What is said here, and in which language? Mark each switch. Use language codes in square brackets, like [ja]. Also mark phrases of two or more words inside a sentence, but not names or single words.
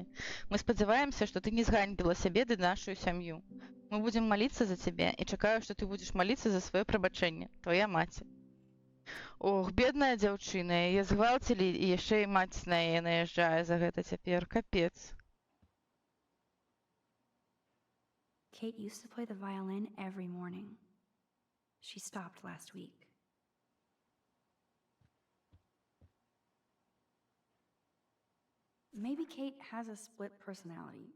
[be] Мы спадзяваемся, што ты не зганьбіла сябе ды нашу сям'ю. Мы будзем маліцца за цябе і чакаю, што ты будзеш маліцца за сваё прабачэнне. Твая маці. Ох, бедная дзяўчына, яе згвалцілі, і яшчэ і маці на яе наязджае за гэта цяпер. Капец. [en] Kate used to play the violin every morning. She stopped last week. Maybe Kate has a split personality.